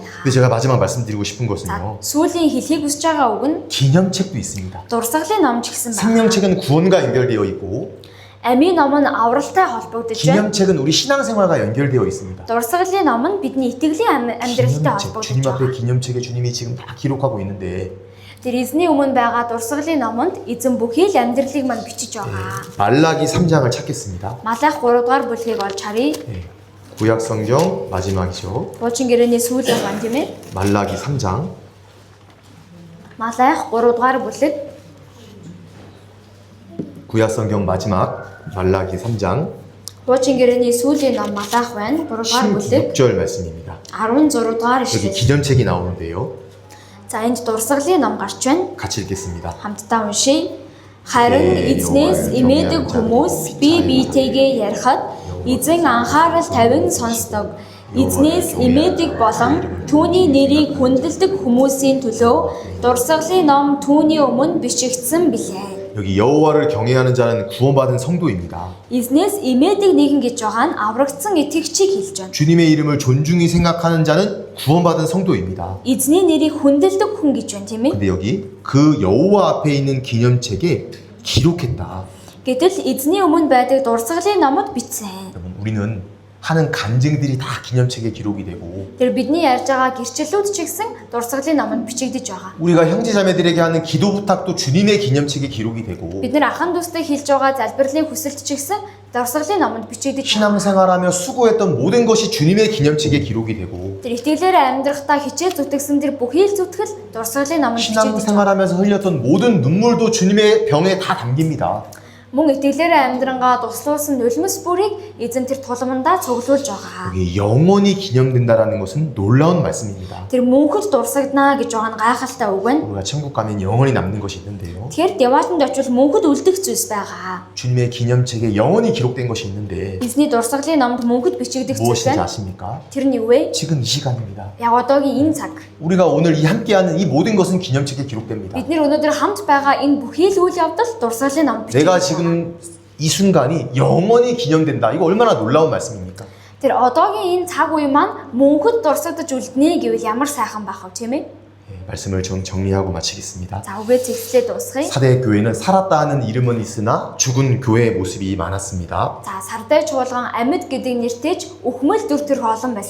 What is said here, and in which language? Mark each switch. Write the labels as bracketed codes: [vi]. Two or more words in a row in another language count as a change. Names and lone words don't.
[ko] 근데 제가 마지막 말씀드리고 싶은 [mn] За [ko] 것은요. [mn] сүүлийн хэлхийг хүсэж байгаа үг нь [ko] 기념책도 있습니다. [mn] дурсгалын ном ч гэсэн байна. [ko] 생명책은 구원과 연결되어 있고 [mn] Амийн ном нь авралтай холбогдож байна. [ko] 기념책은 우리 신앙생활과 연결되어 있습니다. [mn] Дурсгалын ном нь бидний итгэлийн амьдралтай [ko] 기념책, [mn] холбогдож [ko] 주님 앞에 [mn] байгаа. [ko] 기념책에 주님이 지금 다 기록하고 있는데 [mn] Тэр эзний өмнө байгаа дурсгалын номонд эзэн бүхий л амьдралыг мань бичиж байгаа. [ko] 말라기 3장을 찾겠습니다. [mn] Малах 3 дугаар бүлгийг олж харъя. [ko] 구약 성경 마지막이죠. [mn] Буучин гэрээний сүүлээр байна тийм ээ. [ko] 말라기 3장 [mn] Малах 3 дугаар бүлэг [ko] 구약 성경 마지막 말라기 3장 [mn] Буучин гэрээний сүүлийн ном Малах байна. 3 дугаар бүлэг [ko] 16절 말씀입니다. [mn] 16 дугаар [ko] 여기 [mn] ишлэл. [ko] 기념책이 나오는데요. [mn] За энд дурсгалын ном гарч байна. [ko] 같이 읽겠습니다. [mn] Хамтдаа уншийе. Харин эзнээс имээдэг хүмүүс бие биетэйгээ ярихад эзэн анхаарал тавин сонсдог. Эзнээс имээдэг болон түүний нэрийг хүндэлдэг хүмүүсийн төлөө дурсгалын ном түүний өмнө бичигдсэн билээ. [ko] 여기 여호와를 경외하는 자는 구원받은 성도입니다. [mn] Эзнээс имээдэг нэгэн гэж байгаа нь аврагдсан итгэгчийг хэлж байна. [ko] 주님의 이름을 존중히 생각하는 자는 구원받은 성도입니다. [mn] Эзний нэрийг хүндэлдэг хүн гэж байна тийм ээ. [ko] 근데 여기 그 여호와 앞에 있는 기념책에 기록했다. [mn] Гэтэл эзний өмнө байдаг дурсгалын номод бичсэн. [ko] 여러분 우리는 하는 간증들이 다 기념책에 기록이 되고 [mn] Тэр бидний ярьж байгаа гэрчлэлүүд ч гэсэн дурсгалын номонд бичигдэж байгаа. [ko] 우리가 형제자매들에게 하는 기도 부탁도 주님의 기념책에 기록이 되고 [mn] Бид нэр ахан дүүстэй хэлж байгаа залбирлын хүсэлт ч гэсэн дурсгалын номонд бичигдэж байгаа. [ko] 신앙생활하며 수고했던 모든 것이 주님의 기념책에 기록이 되고 [mn] Тэр итгэлээр амьдрахдаа хичээл зүтгэсэн тэр бүхий л зүтгэл дурсгалын номонд бичигдэж байгаа. [ko] 신앙생활하면서 흘렸던 모든 눈물도 주님의 병에 다 담깁니다. [mn] Мөн итгэлээр амьдрангаа туслуулсан нулимс бүрийг эзэн тэр тулмандаа цуглуулж байгаа. [ko] 여기 영원히 기념된다라는 것은 놀라운 말씀입니다. [mn] Тэр мөнхөд дурсагдана гэж байгаа нь гайхалтай үг байна. [ko] 우리가 천국 가면 영원히 남는 것이 있는데요. [mn] Тэгэхээр деваатанд очивол мөнхөд үлдэх зүйлс байгаа. [ko] 주님의 기념책에 영원히 기록된 것이 있는데 [mn] Эзний дурсгалын номд мөнхөд бичигдэх зүйлс [ko] 무엇인지 [mn] байна. [ko] 아십니까? [mn] Тэр нь юу вэ? [ko] 지금 이 시간입니다. [mn] Яг одоогийн энэ цаг. [ko] 우리가 오늘 이 함께하는 이 모든 것은 기념책에 기록됩니다. [mn] Бид нэр өнөөдөр хамт байгаа энэ бүхий л үйл явдал дурсгалын номд [ko] 내가 [mn] бичигдэж байгаа. [ko] 지금 이 순간이 영원히 기념된다. 이거 얼마나 놀라운 말씀입니까? [mn] Тэр одоогийн энэ цаг үе маань мөнхөд дурсагдаж үлднэ гэвэл ямар сайхан байх вэ тийм ээ? [ko] 말씀을 좀 정리하고 마치겠습니다. [mn] За үгээ зэгслээ дуусгая. [ko] 사대 교회는 살았다 하는 이름은 있으나 죽은 교회의 모습이 많았습니다. [mn] За сардай чуулган амьд гэдэг нэртэйч өхмөл дүр төрх олон байсан.